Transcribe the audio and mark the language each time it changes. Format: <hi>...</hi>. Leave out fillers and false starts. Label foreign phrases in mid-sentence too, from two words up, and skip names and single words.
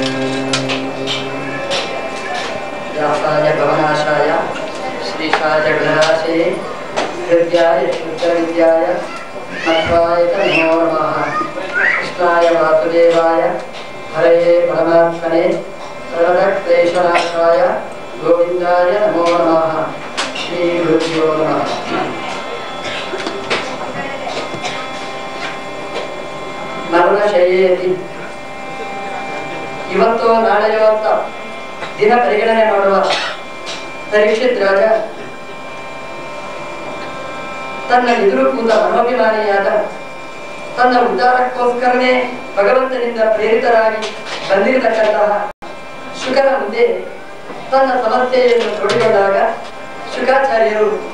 <sa>व्यासाय भवनाशाय श्रीशाय गणराशये हृद्याय शुद्धविद्याय मध्वाय नमो नमः कृष्णाय वासुदेवाय हरये परमात्मने सर्वक्लेशनाशाय गोविन्दाय नमो नमः श्री गुरुभ्यो नमः</sa> <kn>ಮರಣಶಯೇತಿ ಇವತ್ತು ನಾಳೆಯೋ ಅಂತ ದಿನ ಪರಿಗಣನೆ ಮಾಡುವ ಪರೀಕ್ಷಿತ್ ರಾಜ ತನ್ನ ಎದುರು ಕೂತ ಮನೋಭಿಮಾನಿಯಾದ ತನ್ನ ಉದ್ಧಾರಕ್ಕೋಸ್ಕರನೇ ಭಗವಂತನಿಂದ ಪ್ರೇರಿತರಾಗಿ ಬಂದಿರತಕ್ಕಂತಹ ಶುಕರ ಮುಂದೆ ತನ್ನ ಸಮಸ್ಯೆಯನ್ನು ತೋಡಿಕೊಂಡಾಗ ಶುಕಾಚಾರ್ಯರು</kn>